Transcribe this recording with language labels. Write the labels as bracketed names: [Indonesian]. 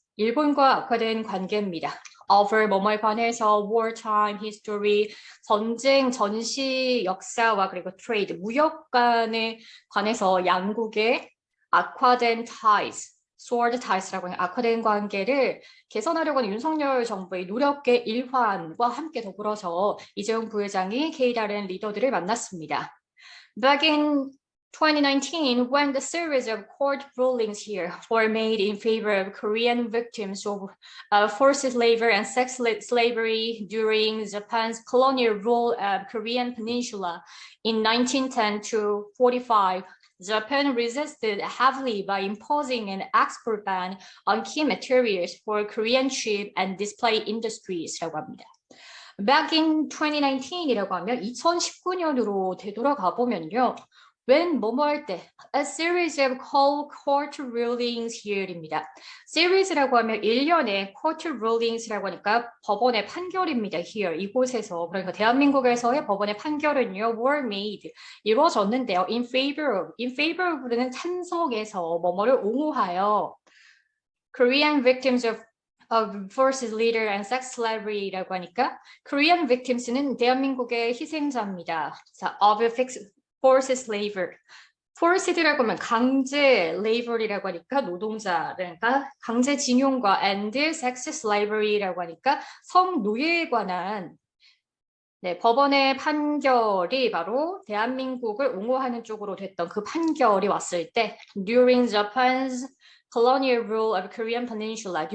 [Korean] 일본과 악화된 관계입니다. over 뭐뭐에 관해서 [English] wartime history [Korean] 전쟁 전시 역사와 그리고 trade 무역 간에 관해서 양국의 악화된 ties [English] sword ties [Korean] 라고 하는 악화된 관계를 개선하려고 하는 윤석열 정부의 노력의 일환과 함께 더불어서 이재용 부회장이 K-다른 리더들을 만났습니다. [English] Back in 2019, when the series of court rulings here were made in favor of Korean victims of forced labor and sex slavery during Japan's colonial rule of Korean Peninsula in 1910 to 45, Japan resisted heavily by imposing an export ban on key materials for Korean ship and display industries.라고 합니다. Back in 2019 [Korean] 이라고 하면 2019년으로 되돌아가 보면요. [English] when [Korean] 뭐뭐 할 때 [English] a series of court rulings here입니다. [Korean] series라고 하면 1년의 court rulings라고 하니까 법원의 판결입니다. here 이곳에서 그러니까 대한민국에서의 법원의 판결은요 [English] were made [Korean] 이루어졌는데요. [English] in favor of는 [Korean] 찬성해서 뭐뭐를 옹호하여 [English] Korean victims of forced labor and sex slavery라고 하니까 Korean victims는 [Korean] 대한민국의 희생자입니다. [English] 자, of forced labor. [Korean] forced라고 하면 강제 labor이라고 하니까 노동자, 그러니까 강제징용과 and sex slavery라고 하니까 성노예에 관한 법원의 판결이 바로 대한민국을 옹호하는 쪽으로 됐던 그 판결이 왔을 때 [English] during Japan's colonial rule of Korean Peninsula.